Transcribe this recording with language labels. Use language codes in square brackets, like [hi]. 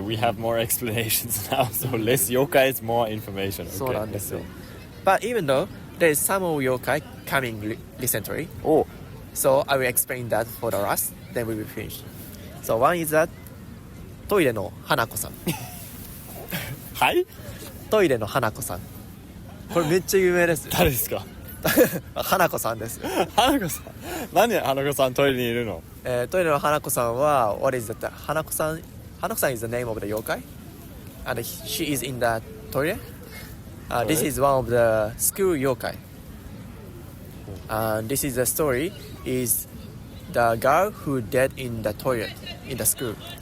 [en] We have more explanations now, so less yokais, more information. Okay. [ja] そうなんですよ. [en] But even though there is some of yokai coming recently, so I will explain that for the last, then we will finish. So one is that トイレの花子さん。 [ja] はい？トイレの花子さん。これめっちゃ有名です。誰ですか？花子さんです。花子さん。何で花子さんトイレにいるの？トイレの花子さんは [en] what is that? 花子さん is the name of the yokai, and she is in the toilet. This is one of the school yokai. And this is the story is the girl who died in the toilet in the school.